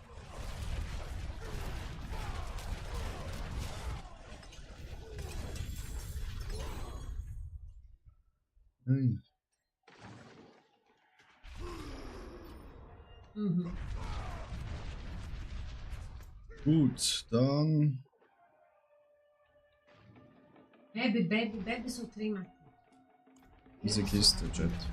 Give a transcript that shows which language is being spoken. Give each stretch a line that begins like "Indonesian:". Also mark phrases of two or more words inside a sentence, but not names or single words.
German: Nein. Gut, dann.
Portuguese: Bebe, bebe, bebe seu trem, Matheus.
German: Diese Kiste, Chat.